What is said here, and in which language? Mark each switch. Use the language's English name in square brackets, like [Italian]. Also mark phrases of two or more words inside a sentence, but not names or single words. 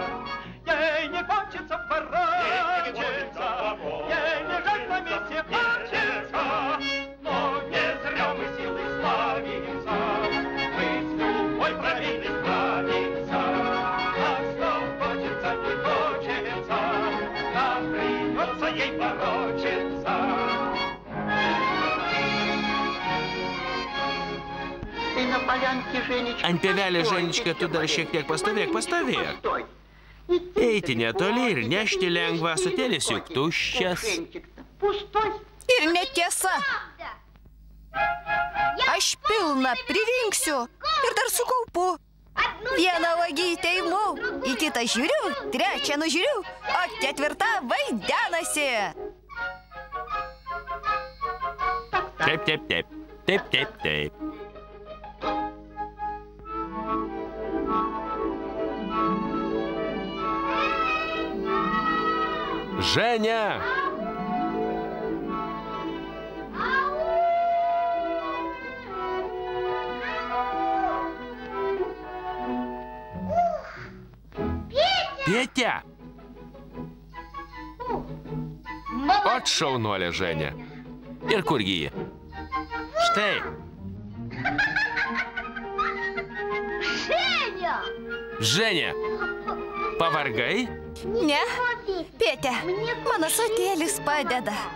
[Russian] Ей не хочется ворочаться, ей не жаль на месте плачется, но не зря мы силой славимся, мы с любой травиной справимся. Ей ворочаться. [Lithuanian] Ant pievelės, Ženička, tu dar šiek tiek pastovėk. Eiti netoli ir nešti lengvą ąsotėlis, juk tuščias. Ir netiesa. Aš pilną pririnksiu ir dar sukaupu. Vieną uogytę imu, į kitą žiūriu, trečią nužiūriu, o ketvirtą vaidenasi. Taip, taip, taip. Taip, taip, taip. Женя! Петя! Ot šaunuolė Ženė. Ir kurgi ji? Štai. Ženė! Pavargai? Ne, Pėte, mano ąsotėlis padeda.